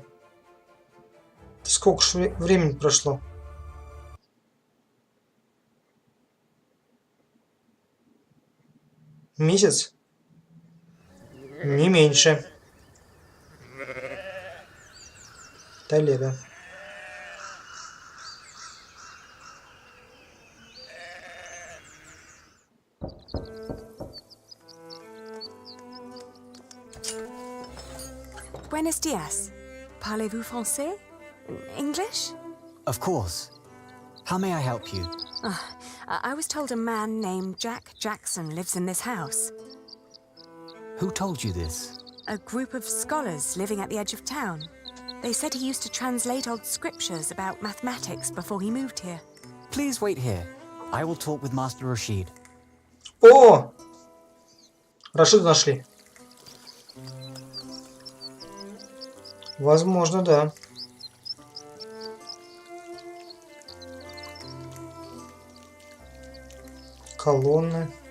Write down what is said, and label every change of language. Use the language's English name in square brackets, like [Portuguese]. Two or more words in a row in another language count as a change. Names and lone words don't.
[Russian] Сколько же времени прошло? Месяц? Не меньше. Толедо. [Spanish] Buenos dias. [French] Parlez-vous français? [English] English? Of course. How may I help you? I was told a man named Jack Jackson lives in this house. Who told you this? A group of scholars living at the edge of town. They said he used to translate old scriptures about mathematics before he moved here. Please wait here. I will talk with Master Rashid. [Russian] О! Рашида нашли. Возможно, да. Колонны.